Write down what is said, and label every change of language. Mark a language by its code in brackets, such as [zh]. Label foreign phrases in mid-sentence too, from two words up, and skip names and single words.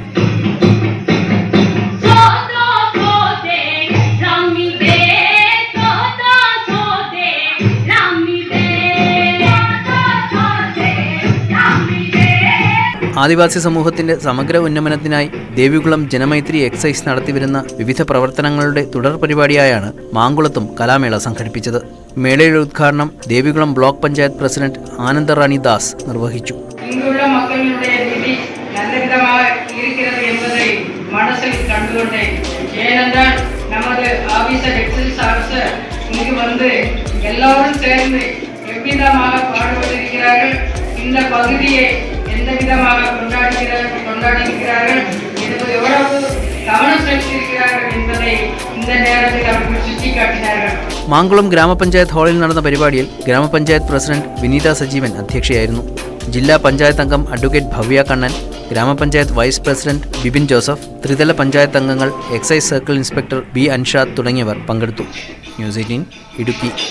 [ml] ആദിവാസി സമൂഹത്തിന്റെ സമഗ്ര ഉന്നമനത്തിനായി ദേവികുളം ജനമൈത്രി എക്സൈസ് നടത്തിവരുന്ന വിവിധ പ്രവർത്തനങ്ങളുടെ തുടർ പരിപാടിയായാണ് മാങ്കുളത്തും കലാമേള സംഘടിപ്പിച്ചത്. മേളയുടെ ഉദ്ഘാടനം ദേവികുളം ബ്ലോക്ക് പഞ്ചായത്ത് പ്രസിഡന്റ് ആനന്ദറാണി ദാസ് നിർവഹിച്ചു. [ta] மனசில் கண்டுகொண்டேன். ஏனென்றால் நமது [en] officer excise officer [ta] இங்கு வந்து எல்லோரும் சேர்ந்து எவ்விதமாக பாடுபட்டிருக்கிறார்கள், இந்த பகுதியை எந்த விதமாக கொண்டாடியிருக்கிறார்கள், எவ்வளவு கவனம் செலுத்தியிருக்கிறார்கள் என்பதை இந்த நேரத்தில் அவர்கள் சுட்டிக்காட்டினார்கள். [ml] മാങ്കുളം ഗ്രാമപഞ്ചായത്ത് ഹാളിൽ നടന്ന പരിപാടിയിൽ ഗ്രാമപഞ്ചായത്ത് പ്രസിഡന്റ് വിനീത സജീവൻ അധ്യക്ഷയായിരുന്നു. ജില്ലാ പഞ്ചായത്ത് അംഗം അഡ്വക്കേറ്റ് ഭവ്യ കണ്ണൻ, ഗ്രാമപഞ്ചായത്ത് [en] vice president [ml] ബിബിൻ ജോസഫ്, ത്രിതല പഞ്ചായത്ത് അംഗങ്ങൾ, [en] excise circle inspector [ml] ബി അൻഷാദ് തുടങ്ങിയവർ പങ്കെടുത്തു. ന്യൂസ് 18 ഇടുക്കി.